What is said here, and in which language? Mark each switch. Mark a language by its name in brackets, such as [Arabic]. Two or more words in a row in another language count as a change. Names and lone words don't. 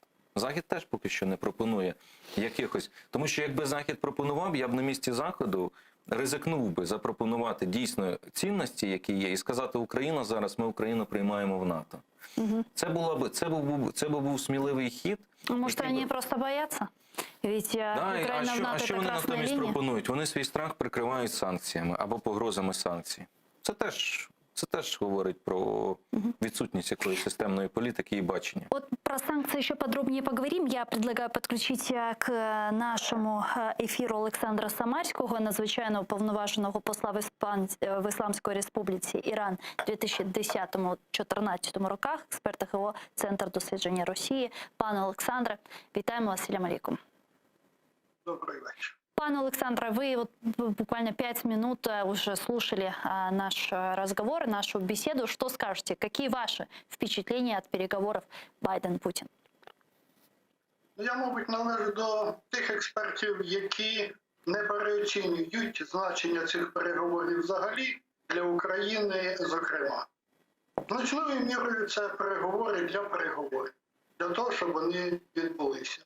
[Ukrainian] Захід теж поки що не пропонує якихось. Тому що якби Захід пропонував, я б на місці Заходу ризикнув би запропонувати дійсно цінності, які є, і сказати, Україна зараз, ми Україну приймаємо в НАТО. Це був сміливий хід. [Russian] Может, они просто боятся? Ведь Украина в НАТО [Ukrainian] а що [Russian] это [Ukrainian] вони [Russian] красная [Ukrainian] натомість [Russian] линия. [Ukrainian] пропонують? Вони свій страх прикривають санкціями або погрозами санкцій. Це теж говорить про відсутність якоїсь системної політики і бачення. От [Russian] Про санкции еще подробнее поговорим. Я предлагаю подключить к нашему [Ukrainian] ефіру Олександра Самарського, надзвичайного повноваженого посла в Ісламській Республіці Іран у 2010-2014 роках, експерта ГО Центр дослідження Росії. Пане Олександре, вітаємо вас, [Arabic] سلام عليكم. [Russian] Добрый вечер. Пане Александре, вы вот буквально 5 минут уже слушали наш разговор, нашу беседу. Что скажете? Какие ваши впечатления от переговоров Байден-Путін? [Ukrainian] Я, мабуть, належу до тих експертів, які не переоцінюють значення цих переговорів взагалі для України, зокрема. Значною мірою це переговори для переговорів, для того, щоб вони відбулися.